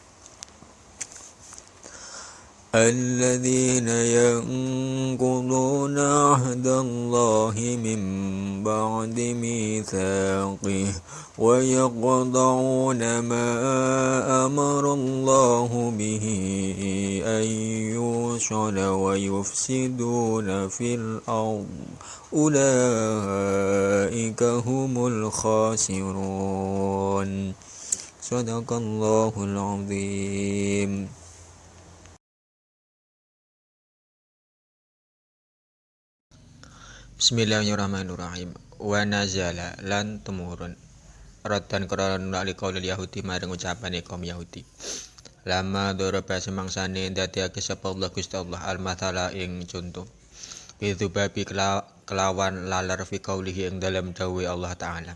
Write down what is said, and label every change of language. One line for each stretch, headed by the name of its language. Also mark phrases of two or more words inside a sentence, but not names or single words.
Arabic: الذين ينقضون عهد الله من بعد ميثاقه ويقطعون ما أمر الله به أن يوصل ويفسدون في الأرض أولئك هم الخاسرون. صدق الله العظيم. Bismillahirrahmanirrahim. ونزل
Javanese: lan temurun raddan krana nuli
Arabic: قول اليهود
Javanese: marang ucapane kaum Yahudi.
Arabic: لما ضرب
Javanese: semangsane ndadekake sapa Allah Gusti Allah al-mathala ing contoh. Bidzubabi kelawan lalar
Arabic: في قوله
Javanese: ing dalam dawuh Allah taala.